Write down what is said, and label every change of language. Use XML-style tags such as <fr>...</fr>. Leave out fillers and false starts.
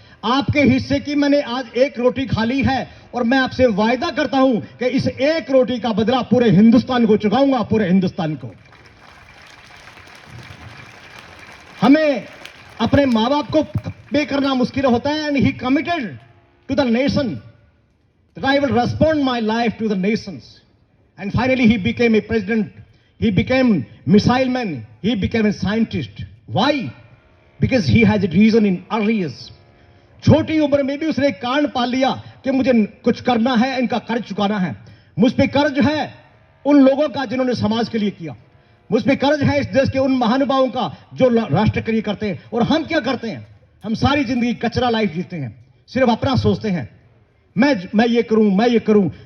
<hi>आपके हिस्से की मैंने आज 1 रोटी खा ली है और मैं आपसे वायदा करता हूं कि इस 1 रोटी का बदला पूरे हिंदुस्तान को चुकाऊंगा, पूरे हिंदुस्तान को। हमें अपने मां बाप को पे करना मुश्किल होता है।</hi> <en>And he committed to the nation that I will respond my life to the nations. And finally he became a president, he became missile man, he became a scientist. Why? Because he has a reason in early years.</en> <hi>छोटी उम्र में भी उसने एक कारण पाल लिया कि मुझे कुछ करना है, इनका कर्ज चुकाना है। मुझ पे कर्ज है उन लोगों का जिन्होंने समाज के लिए किया, मुझ पे कर्ज है इस देश के उन महानुभावों का जो राष्ट्र के लिए करते हैं। और हम क्या करते हैं? हम सारी जिंदगी कचरा लाइफ जीते हैं, सिर्फ अपना सोचते हैं, मैं ये करूं, मैं ये करूं।</hi>